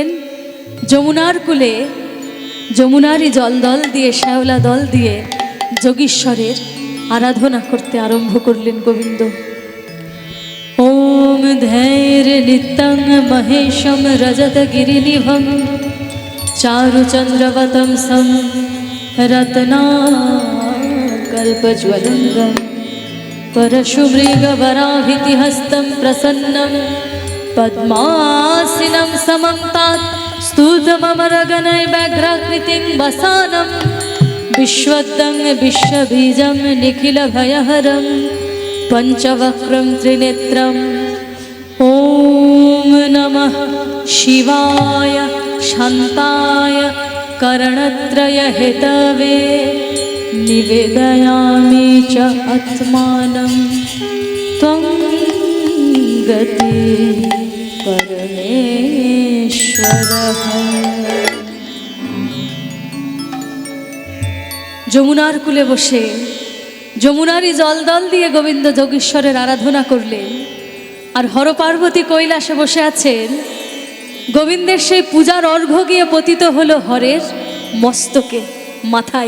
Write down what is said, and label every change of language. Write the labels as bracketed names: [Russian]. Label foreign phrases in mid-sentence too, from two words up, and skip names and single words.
[Bangla] যমুনার কূলে যমুনারই জলদল দিয়ে, শ্যাওলা দল দিয়ে যোগীশ্বরের আরাধনা করতে আরম্ভ করলেন গোবিন্দ। [Sanskrit] ওম ধৈর্য নিত্যং মহেশম রজত গিরিনিভম চারুচন্দ্রবতম সম রত্নাকল্পজ্বলঙ্গম परशुमृगवराभितिहस्तं प्रसन्नं पद्मासीनं समं तात् स्तुतममरगणैर्व्याघ्राकृतिं वसानं विश्वदं विश्वबीजं निखिलभयहरं पञ्चवक्त्रं त्रिनेत्रम्। ॐ नमः शिवाय शान्ताय करणत्रयहेतवे निवेदयामि च आत्मानं त्वं गति परमेश्वरः। [Bangla] যমুনার কূলে বসে যমুনারই জলদল দিয়ে গোবিন্দ যোগীশ্বরের আরাধনা করলেন। আর হরপার্বতী কৈলাসে বসে আছেন। গোবিন্দের সেই পূজার অর্ঘ্য গিয়ে পতিত হলো হরের মস্তকে, মাথায়।